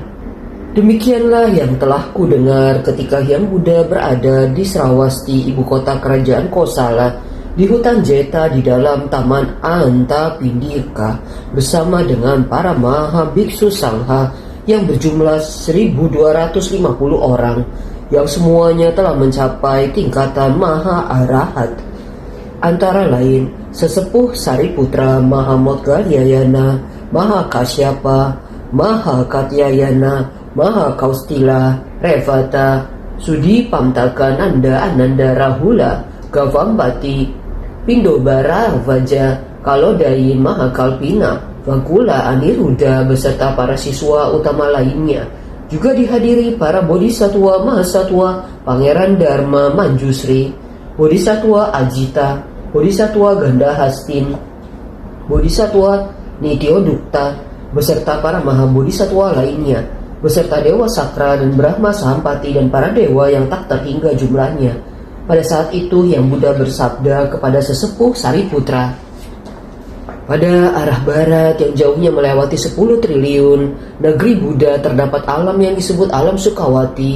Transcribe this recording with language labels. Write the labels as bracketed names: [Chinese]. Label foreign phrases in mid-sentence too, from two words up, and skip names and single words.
[Indonesian] Demikianlah yang telah ku dengar ketika Hyang Buddha berada di Srawasti, ibu kota kerajaan Kosala, di hutan Jeta di dalam taman Antapindika bersama dengan para maha biksu sangha yang berjumlah 1250 orang yang semuanya telah mencapai tingkatan maha arahat. Antara lain sesepuh Sariputra, Maha Moggalliyana, Maha Kasyapa, Maha Katyayana, Maha Kaustila, Revata, Sudi Pamtaka, Nanda Ananda Rahula, Gavampati, Pindobara Vaja, Kalodai, Maha Kalpina, Vakula, Aniruddha beserta para siswa utama lainnya. Juga dihadiri para Bodhisattva Mahasatwa, Pangeran Dharma Manjusri, Bodhisattva Ajita, Bodhisattva Gandhahastin, Bodhisattva Nityodukta beserta para Maha Bodhisattva lainnya, beserta Dewa Sakra dan Brahma Sampati dan para dewa yang tak terhingga jumlahnya. Pada saat itu Hyang Buddha bersabda kepada sesepuh Sariputra, pada arah barat yang jauhnya melewati 10 triliun negeri Buddha terdapat alam yang disebut alam Sukawati.